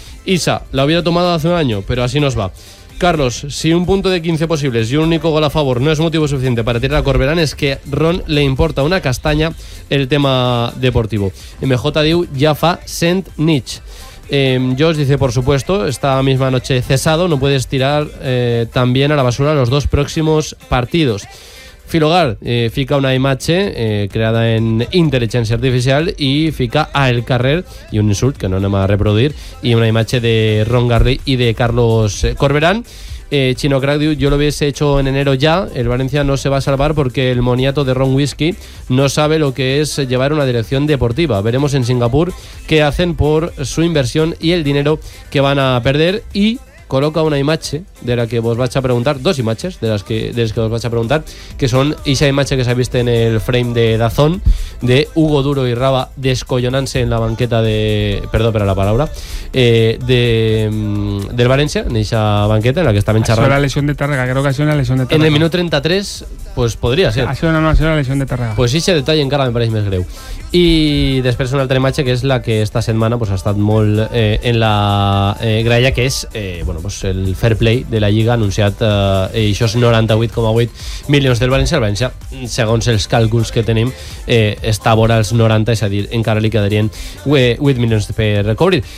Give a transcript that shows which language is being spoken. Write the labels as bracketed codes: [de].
[es] Isa: la hubiera tomado hace un año, pero así nos va. Carlos: si un punto de 15 posibles y un único gol a favor no es motivo suficiente para tirar a Corberán, es que Ron le importa una castaña el tema deportivo. MJ diu: [ca] ya fa sent niche. [es] Josh dice: por supuesto, esta misma noche cesado, no puedes tirar también a la basura los dos próximos partidos. [ca] Filogar fica una imatge creada en intel·ligència artificial i fica a El Carrer, i un insult que no anem a reproduir, i una imatge de Ron Garri i de Carlos Corberán. [es] Chino Crack diu: yo lo hubiese hecho en enero ya, el Valencia no se va a salvar porque el moniato de Ron Whisky no sabe lo que es llevar una dirección deportiva. Veremos en Singapur qué hacen por su inversión y el dinero que van a perder. [ca] Y coloca una imatge de la que vos vaig a preguntar, dos imatges de les que vos vaig a preguntar, que són esa imatge que s'ha vist en el frame de Dazón, de Hugo Duro i Raba descollonant-se en la banqueta de... Perdó per la paraula. Del València, en esa banqueta en la que estaven xerrant. Això era la lesión de Tàrrega, [es] creo que [ca] això era la lesión de Tàrrega. En el minut 33, pues podria ser. Això no, això era la lesión de Tàrrega. Pues ese detall encara me pareix més greu. I després una altra imatge, que és la que esta setmana pues, ha estat molt en la graella, que és bueno, pues el fair play de la Lliga anunciat, això és 98,8 milions del València. El València, segons els càlculs que tenim, està vora els 90, és a dir, encara li quedarien 8 milions per cobrir.